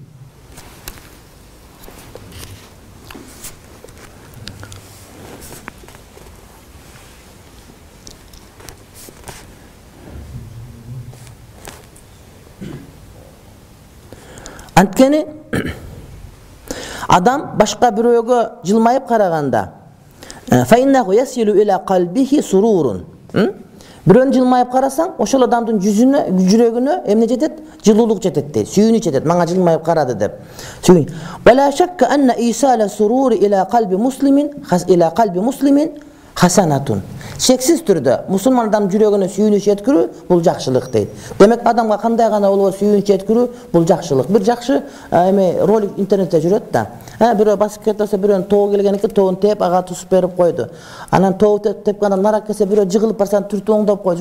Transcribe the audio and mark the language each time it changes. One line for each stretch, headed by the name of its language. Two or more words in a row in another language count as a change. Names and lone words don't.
Kyrgyz: Анткени адам башка бирөөгө жылмайып караганда
Arabic: فإنه يصل إلى قلبه سرور.
Kyrgyz: Бирөөнү жылмайып карасаң, ошол адамдын жүзүнө, жүрөгүнө эмне жетет? Жылуулук жетет дейт. Сүйүүнү жетет. Мага жылмайып карады деп.
Arabic: Сүйүүн. ولا شك أن إيصال السرور إلى قلب مسلم حسنة.
Kyrgyz: Шексиз түрдө мусулман адам жүрөгүнө сүйүүнүч жеткирүү бул жакшылык дейт. Демек адамга кандай гана болбосо сүйүүнүч жеткирүү бул жакшылык. Бир жакшы ролик интернетте жүрөт да. Бирөө басып кетсе, бирөөнүн тоого келген экен, тоогун теп ага тусуп берип койду. Анан тоого тепкенде нарак келсе, бирөө жыгылып барсаң түртүп оңдоп койду.